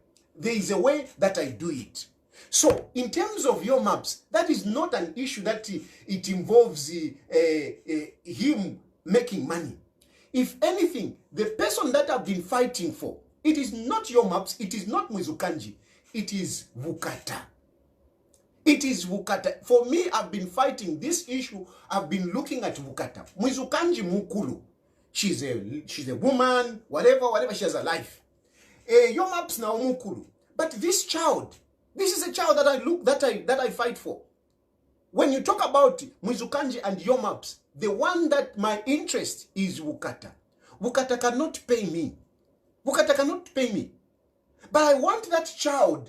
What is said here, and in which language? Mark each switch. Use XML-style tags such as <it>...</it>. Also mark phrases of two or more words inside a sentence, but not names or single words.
<en>There is a way that I do it. So, in terms of Yomaps, that is not an issue that it involves him making money. If anything, the person that I've been fighting for, it is not Yomaps, it is not Mwizukanji, it is Vukata. It is Vukata. For me, I've been fighting this issue. I've been looking at Vukata.</en> <bem>Mwizukanji mukulu.</bem> <en>She's a woman, whatever, she has a life.</en> <bem>Yomaps na mukulu.</bem> <en>But this child, this is a child that I fight for. When you talk about Mwizukanji and Yomaps, the one that my interest is Vukata. Vukata cannot pay me. Vukata cannot pay me. But I want that child.</en>